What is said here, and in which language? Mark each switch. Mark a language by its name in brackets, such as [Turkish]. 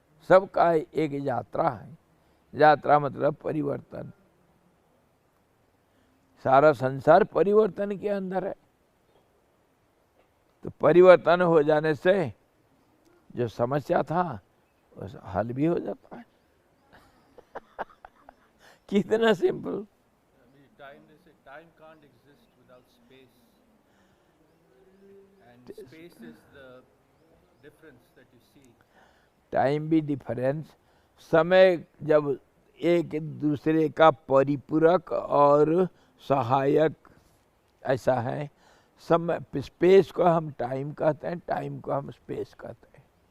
[Hindi] सबका एक यात्रा है। यात्रा मतलब परिवर्तन। सारा संसार परिवर्तन के अंदर है। तो परिवर्तन हो जाने से जो समस्या था वो हल भी हो जाता है। कितना simple. [English] Time can't exist without space, and space is the difference that you see. [Hindi] Time भी डिफरेंस, समय जब एक दूसरे का परिपूरक और सहायक ऐसा है। समय, स्पेस को हम टाइम कहते हैं, टाइम को हम स्पेस कहते हैं।